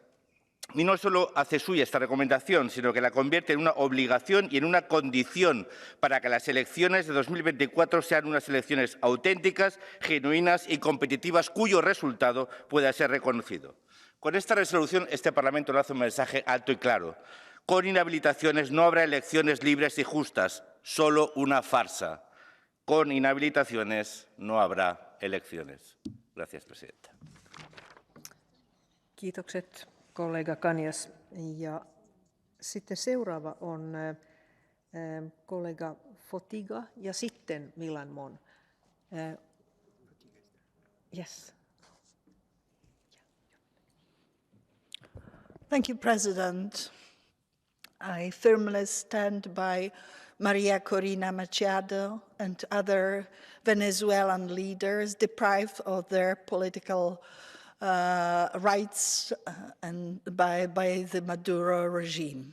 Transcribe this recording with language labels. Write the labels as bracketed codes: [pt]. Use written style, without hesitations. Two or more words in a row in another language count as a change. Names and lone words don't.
[es] Y no solo hace suya esta recomendación, sino que la convierte en una obligación y en una condición para que las elecciones de 2024 sean unas elecciones auténticas, genuinas y competitivas, cuyo resultado pueda ser reconocido. Con esta resolución, este Parlamento lanza un mensaje alto y claro. Con inhabilitaciones no habrá elecciones libres y justas, solo una farsa. Con inhabilitaciones no habrá elecciones. Gracias, presidenta. [fi] Kiitokset, kollega Kanias. Ja sitten seuraava on kollega Fotyga ja sitten Milan Mon. [en] Yes. Thank you, President. I firmly stand by Maria Corina Machado and other Venezuelan leaders deprived of their political rights and by the Maduro regime.